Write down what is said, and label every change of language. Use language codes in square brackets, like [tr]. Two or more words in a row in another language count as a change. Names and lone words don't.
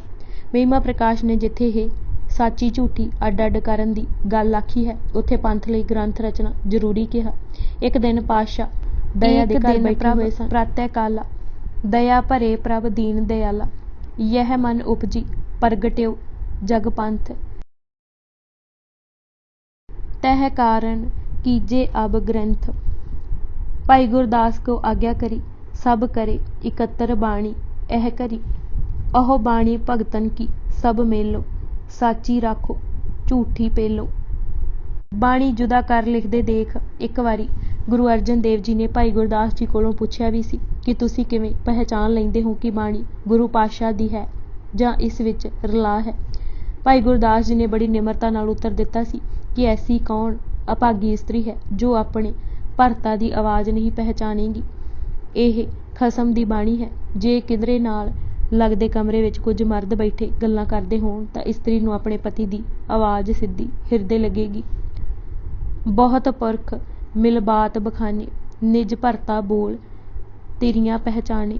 [pa] ਮਹਿਮਾ ਪ੍ਰਕਾਸ਼ ਨੇ ਜਿੱਥੇ ਇਹ ਸਾਚੀ ਝੂਠੀ ਅੱਡ ਅੱਡ ਕਰਨ ਦੀ ਗੱਲ ਆਖੀ ਹੈ, ਉੱਥੇ ਪੰਥ ਲਈ ਗ੍ਰੰਥ ਰਚਨਾ ਜ਼ਰੂਰੀ ਕਿਹਾ। ਇੱਕ ਦਿਨ ਪਾਤਸ਼ਾਹ ਦਇਆ ਦੇ ਘਰ ਬੈਠੇ ਹੋਏ ਸਨ। [bra] ਪ੍ਰਾਤਹਿ ਕਾਲਾ ਦਇਆ ਭਰੇ ਪ੍ਰਭ ਦੀਨ ਦਿਆਲਾ, ਯਹ ਮਨ ਉਪਜੀ ਪ੍ਰਗਟਿਓ ਜਗ ਪੰਥ, तह कारण कीजे अब ग्रंथ। भाई गुरदास को आज्ञा करी सब करे इकत्र बाणी एह करी। अहो बाणी भगतन की सब मेलो साची राखो झूठी पेलो। [pa] ਬਾਣੀ ਜੁਦਾ ਕਰ ਲਿਖਦੇ ਦੇਖ ਇਕ ਵਾਰੀ ਗੁਰੂ ਅਰਜਨ ਦੇਵ ਜੀ ਨੇ ਭਾਈ ਗੁਰਦਾਸ ਜੀ ਕੋਲੋਂ ਪੁੱਛਿਆ ਭੀ ਸੀ ਕਿ ਤੁਸੀਂ ਕਿਵੇਂ ਪਹਿਚਾਣ ਲੈਂਦੇ ਹੋ ਕਿ ਬਾਣੀ ਗੁਰੂ ਪਾਤਸ਼ਾਹ ਦੀ ਹੈ ਜਾਂ ਇਸ ਵਿਚ ਰਲਾ ਹੈ। ਭਾਈ ਗੁਰਦਾਸ ਜੀ ਨੇ ਬੜੀ ਨਿਮਰਤਾ ਨਾਲ ਉੱਤਰ ਦਿੱਤਾ ਸੀ ਕਿ ਐਸੀ ਕੌਣ ਅਭਾਗੀ ਇਸਤਰੀ ਹੈ ਜੋ ਅਪਨੇ ਭਰਤਾ ਦੀ ਆਵਾਜ਼ ਨਹੀਂ ਪਹਿਚਾਣੇਗੀ। ਇਹ ਖਸਮ ਦੀ ਬਾਣੀ ਹੈ। ਜੇ ਕਿਧਰੇ ਨਾਲ ਲੱਗਦੇ ਕਮਰੇ ਵਿੱਚ ਕੁਝ ਮਰਦ ਬੈਠੇ ਗੱਲਾਂ ਕਰਦੇ ਹੋਣ ਤਾਂ ਇਸਤਰੀ ਨੂੰ ਆਪਣੇ ਪਤੀ ਦੀ ਆਵਾਜ਼ ਸਿੱਧੀ ਹਿਰਦੇ ਲੱਗੇਗੀ। [bra] ਬਹੁਤ ਪੁਰਖ ਮਿਲ ਬਾਤ ਬਖਾਨੇ ਨਿਜ ਭਰਤਾ ਬੋਲ ਤੇਰੀਆਂ ਪਹਿਚਾਨੇ।